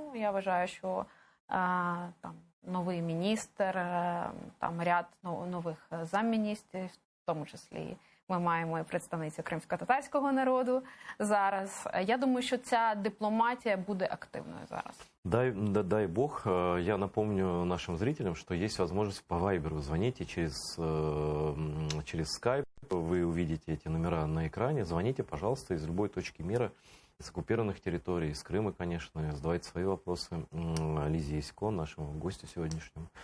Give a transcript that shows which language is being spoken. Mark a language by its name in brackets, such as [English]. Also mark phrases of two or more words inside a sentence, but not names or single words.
[Ukrainian] Я вважаю, що там новий міністр, там ряд нових замміністрів, в тому числі ми маємо і представницю кримсько-татарського народу зараз. Я думаю, що ця дипломатія буде активною зараз. Дай бог. [Russian] Я напомню нашим зрителям, что есть возможность по Вайберу звоните через Skype. Вы увидите эти номера на экране. Звоните, пожалуйста, из любой точки мира, из оккупированных территорий, из Крыма, конечно. Задавайте свои вопросы Лизе Ясько, нашему гостю сегодняшнему.